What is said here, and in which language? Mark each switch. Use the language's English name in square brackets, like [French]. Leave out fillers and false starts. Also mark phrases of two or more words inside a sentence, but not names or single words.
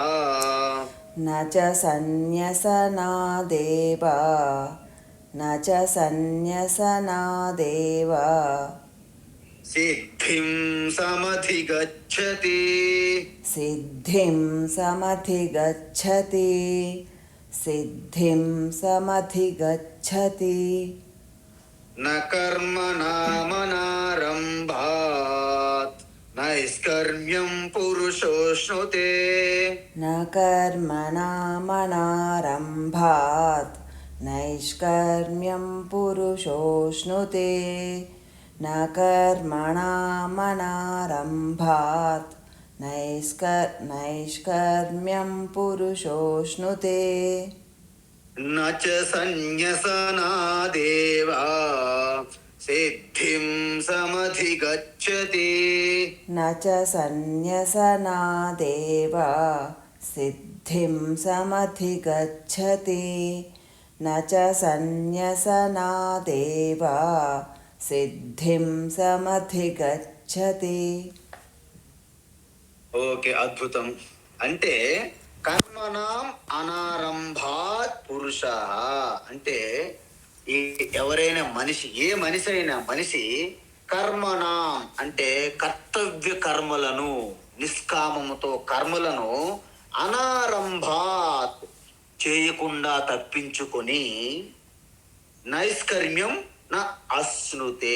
[Sanskrit] न च सन्न्यसनादेव न च सन्न्यसनादेव సిద్ధిం సమధిగచ్చతి सिद्धिं समधिगच्छति सिद्धिं समधिगच्छति న కర్మణామనారంభాత్ నైష్కర్మ్యం పురుషోష్ణుతే न कर्मणामनारम्भात् नैष्कर्म्यं पुरुषोऽश्नुते न कर्मणामनारम्भात् नैष्कर्म्यं पुरुषोऽश्नुते న చ సన్యసనాదేవా సిద్ధిం సమధిగచ్చతి न च सन्न्यसनादेव सिद्धिं समधिगच्छति न च सन्न्यसनादेव सिद्धिं समधिगच्छति. [Telugu] ఓకే, అద్భుతం. అంటే [Sanskrit] కర్మణాం అనారంభాత్ [Telugu] పురుష అంటే ఎవరైనా మనిషి, ఏ మనిషి అయినా మనిషి కర్మణాం అంటే కర్తవ్య కర్మలను, నిష్కామముతో కర్మలను అనారంభాత్ చేయకుండా తప్పించుకొని [Sanskrit] నైష్కర్మ్యం నా అశ్నుతే.